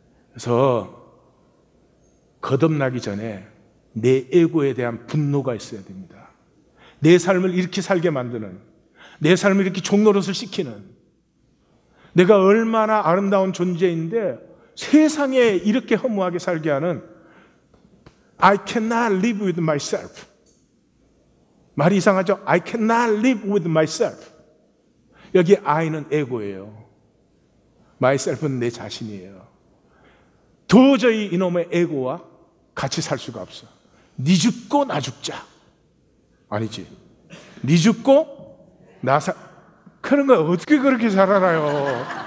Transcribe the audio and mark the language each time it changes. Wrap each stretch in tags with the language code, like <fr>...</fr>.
<ko>그래서 거듭나기 전에 내 에고에 대한 분노가 있어야 됩니다. 내 삶을 이렇게 살게 만드는, 내 삶을 이렇게 종노릇을 시키는, 내가 얼마나 아름다운 존재인데 세상에 이렇게 허무하게 살게 하는</ko> <en>I cannot live with myself.</en> <ko>말이 이상하죠?</ko> <en>I cannot live with myself.</en> <ko>여기 I는 에고예요. myself는 내 자신이에요. 도저히 이놈의 에고와 같이 살 수가 없어. 네 죽고 나 죽자. 아니지. 네 죽고 나 그런 거 어떻게 그렇게 잘 알아요?</ko>